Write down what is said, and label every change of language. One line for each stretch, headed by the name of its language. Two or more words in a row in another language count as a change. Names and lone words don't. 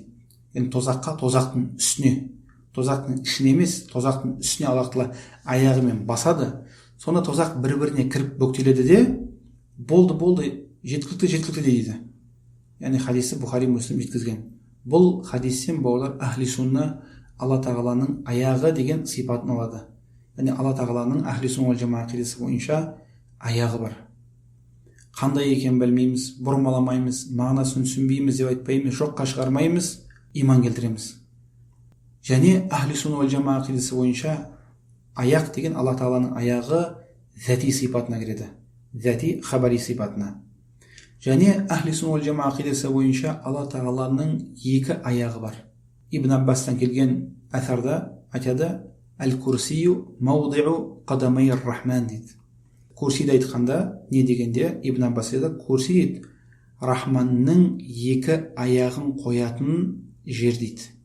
Kazakh: Енді тозақтың ішіне емес, тозақтың үстіне Алла тағала аяғымен басады. Сонда тозақ бір-біріне кіріп бүктеледі де болды, жеткілікті дейді. Яғни хадисті Бұхари Муслим жеткізген. Бұл хадистен бауырлар
Arabic: أهل السنة
Kazakh: Алла тағаланың аяғы деген сипатын алады. Яғни Алла тағаланың
Arabic: أهل السنة والجماعة
Kazakh: ақидасы бойынша аяғы бар. Қандай екенін білмейміз, бұрмаламаймыз, мағынасын түсінбейміз деп айтпаймыз, жоққа шығармаймыз, иман келтіреміз. Және
Arabic: أهل السنة والجماعة
Kazakh: ақидасы бойынша аяқ деген Алла тағаланың аяғы зәти сипатына кіреді. Зәти хабари сипатына. Және
Arabic: أهل السنة والجماعة
Kazakh: ақидасы бойынша Алла тағаланың екі аяғы бар. Ибн Аббастан келген әсарда айтады:
Arabic: الكرسي موضع قدمي الرحمن
Kazakh: дейді. Курсиді айтқанда не дегенде Ибн Аббас еді, курси дейді Рахманның екі аяғын қоятын жер дейді.